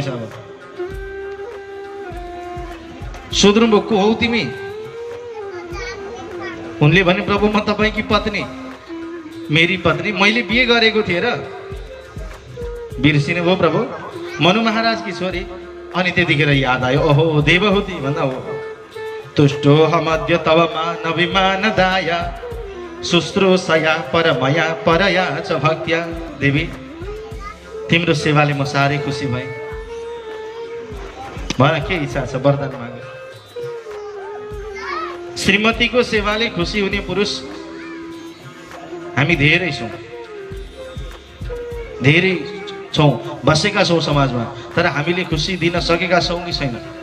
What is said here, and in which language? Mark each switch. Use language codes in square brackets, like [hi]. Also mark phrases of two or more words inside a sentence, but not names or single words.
[ne] अब सोध्नुभयो को हौ तिमी? उनले भने प्रभु म तपाईकी पत्नी, मेरी पत्नी, मैले बिहे गरेको थिएँ र। बिर्सिनु भयो प्रभु? मनु महाराजकी छोरी। अनि त्यतिखेर याद आयो, ओहो देवहूति भन्दा हो। [sa] तुष्टो हमद्य तव मानविमान दाया शुश्रूषया परमया परया च भक्त्या। [ne] देवी तिम्रो सेवाले म साह्रै खुसी भएँ। भन के इच्छा छ वरदान माग। श्रीमतीको सेवाले खुसी हुने पुरुष हामी धेरै छौँ, धेरै छौँ, बसेका छौँ समाजमा, तर हामीले खुसी दिन सकेका छौँ कि छैनौँ?